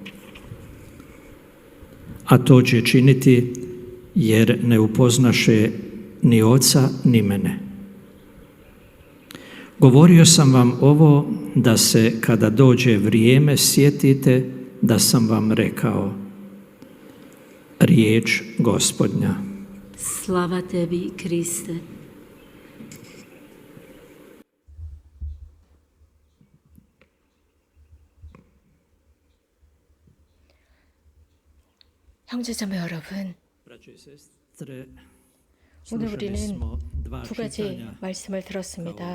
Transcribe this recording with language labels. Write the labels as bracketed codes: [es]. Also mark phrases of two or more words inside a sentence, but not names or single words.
[hr] A to će činiti jer ne upoznaše ni Oca ni mene. Govorio sam vam ovo da se kada dođe vrijeme sjetite da sam vam rekao. Riječ Gospodnja. Slava tebi, Kriste. [ko] 형제자매 여러분, 오늘 우리는 두 가지 말씀을 들었습니다.